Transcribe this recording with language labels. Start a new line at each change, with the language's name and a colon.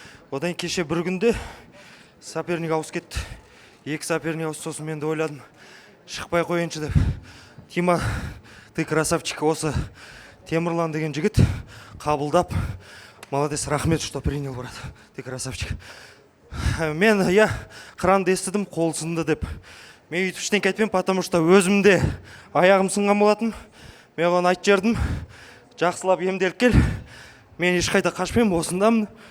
Kazakh: Одан кеше бір күнде соперник ауысып кетті. Екі соперник ауысты, сосын мен де ойладым, шықпай қойыншы деп.
Russian: Тима, ты красавчик,
Kazakh: осы Темірлан деген жігіт қабылдап,
Russian: молодец, рахмет, что принял, брат, ты красавчик.
Kazakh: Мен, иә, Қыранды естідім, қол сынды деп. Мен үйтіп іштен кетпен,
Russian: потому что
Kazakh: өзімде аяғым сынған болатын. Мен оны айтып жердім, жақсылап емделіп кел. Мен ешқайда қашпен, осындамын.